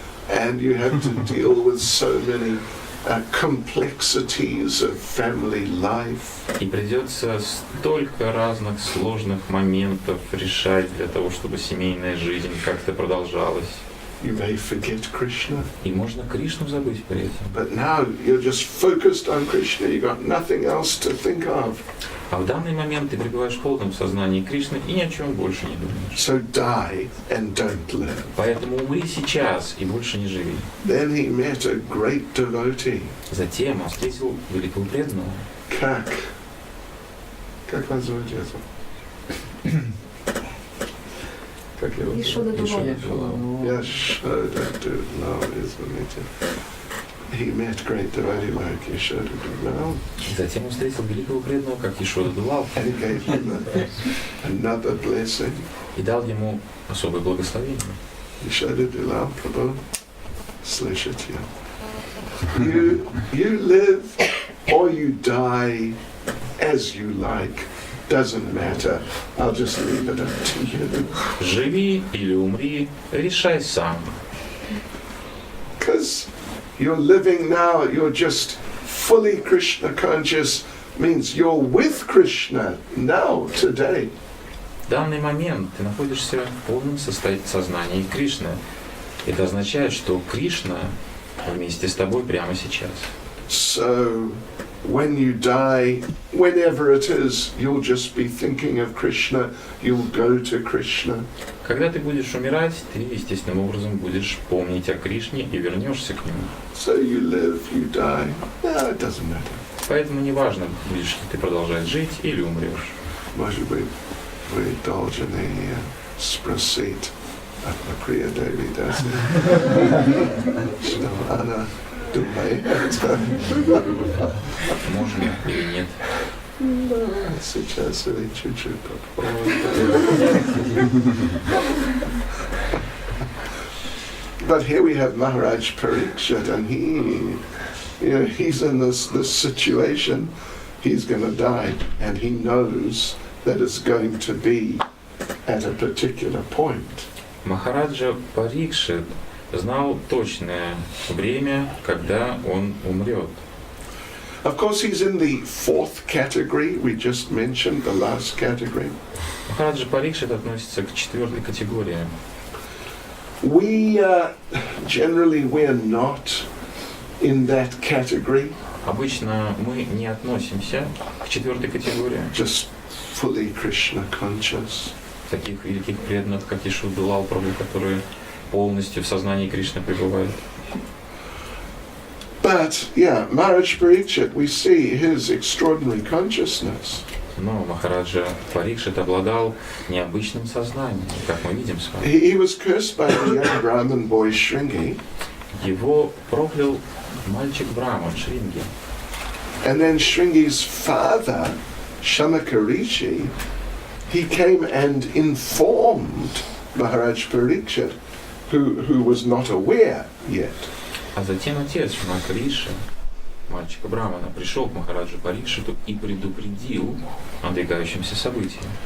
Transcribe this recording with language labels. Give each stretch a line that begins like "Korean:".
English: And you have to deal with so many complexities of family life.
Russian: И придется столько разных сложных моментов решать для того, чтобы семейная жизнь как-то продолжалась.
English: You may forget Krishna.
Russian: И можно Кришну забыть при этом.
English: But now you're just focused on Krishna. You got nothing else to think of.
Russian: А в данный момент ты пребываешь в полном сознании Кришны и ни о чем больше не думаешь.
English: So die and don't live.
Russian: Поэтому умри сейчас и больше не живи.
English: Then he met a great devotee.
Russian: Затем он встретил великого преданного. Как вас зовут это? Как его? Яшода-Дувал.
English: Яшода-Дувал,
Russian: извините.
English: He met great devotee like Yashoda-Duvall.
Russian: Затем он встретил великого преданного, как Яшода-Дувал.
English: And he gave him another blessing.
Russian: И дал ему особое благословение.
English: Yashoda-Duvall, Prabhu,
Russian: слышите?
English: You live or you die as you like. Doesn't matter. I'll just leave it up to you.
Russian: Живи или умри, решай сам.
English: Because you're living now, you're just fully Krishna conscious, means you're with Krishna now, today.
Russian: В данный момент ты находишься в полном сознании Кришны. Это означает, что Кришна вместе с тобой прямо сейчас.
English: So, when you die, whenever it is, you'll just be thinking of Krishna, you'll go to Krishna.
Russian: Когда ты будешь умирать, ты естественным образом будешь помнить о Кришне и вернешься к нему.
English: So you live, you die. No, it doesn't matter.
Russian: Поэтому неважно, будешь ли ты продолжать жить или умрешь. Может быть, вы должны спросить от Прия Девидаса, что она думает. Можно или нет. Сейчас или чуть-чуть попозже.
English: But here we have Mахарадж Parikshit, and he's in this situation. He's going to die, and he knows that it's going to be at a particular point.
Russian: Махараджа Парикшит знал точное время, когда он умрет.
English: Of course, he's in the fourth category. We just mentioned the last category.
Russian: Махараджа Парикшит относится к четвертой категории.
English: We generally we're not in that category.
Russian: Обычно мы не относимся к четвертой категории.
English: Just fully Krishna conscious.
Russian: Таких великих преданных, как Яшода-Дувал Прабху, которые полностью в сознании Кришны пребывают.
English: But yeah, Maharaj Parikshit, we see his extraordinary consciousness.
Russian: Но Махараджа Парикшит обладал необычным сознанием, как мы видим с вами.
English: He was cursed by the young Brahmin boy Shringi.
Russian: Его проклял мальчик Брахман Шринги.
English: And then Shringi's father, Shamaka Rishi, he came and informed Maharaj Parikshit, who was not aware yet.
Russian: А затем отец Шамакариши, мальчика Брахмана, пришел к Махараджу Парикшиту и предупредил о надвигающемся событии.